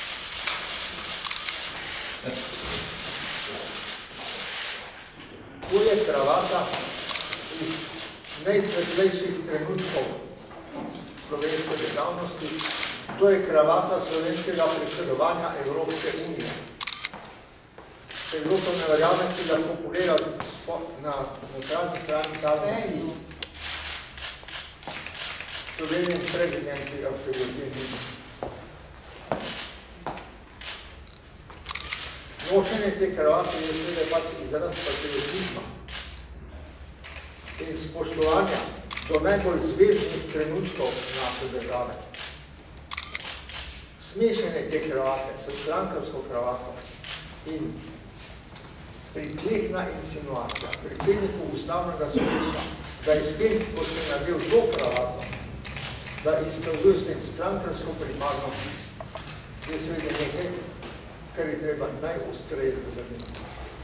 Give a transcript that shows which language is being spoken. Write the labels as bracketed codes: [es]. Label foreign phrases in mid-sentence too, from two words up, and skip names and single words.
[sl] To je kravata iz najsvetlejših trenutkov slovenske državnosti. To je kravata slovenskega predsedovanja Evropske unije. Če kdo to ne verjame, si lahko pogleda na notranji strani ta napis. [en] Slovenian presidency of the European Union. [sl] Nošenje te kravate je seveda pač izraz patriotizma in spoštovanja do najbolj zvezdnih trenutkov naše države. Smešanje te kravate s strankarsko kravato in pritlehna insinuacija predsedniku Ustavnega sodišča, da je s tem, ko se je nadel to kravato, da izkazuje s tem strankarsko pripadnost, je seveda nekaj, kar je treba najostreje zavrniti.